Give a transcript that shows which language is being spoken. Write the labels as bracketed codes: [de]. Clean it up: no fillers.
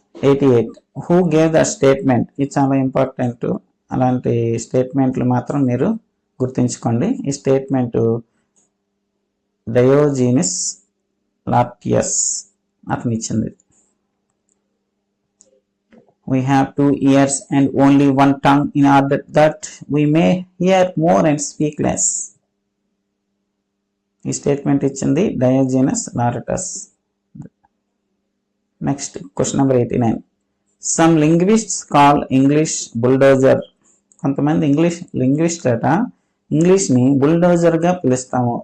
[te] 88. [en] Who gave the statement? [te] ఇది చాలా important. అలాంటి స్టేట్మెంట్లు మాత్రం మీరు గుర్తుంచుకోండి. ఈ స్టేట్మెంట్ డయోజీనిస్ లార్టియస్ అతను ఇచ్చింది. [en] We have 2 ears and only 1 tongue in order that we may hear more and speak less. [te] ఈ స్టేట్మెంట్ ఇచ్చింది డయోజీనస్ లార్టియస్. [en] Next question number 89. Some linguists call English bulldozer. [te] కొంతమంది లింగ్విస్ట్లట ఇంగ్లీష్ని బుల్డోజర్గా పిలుస్తాము.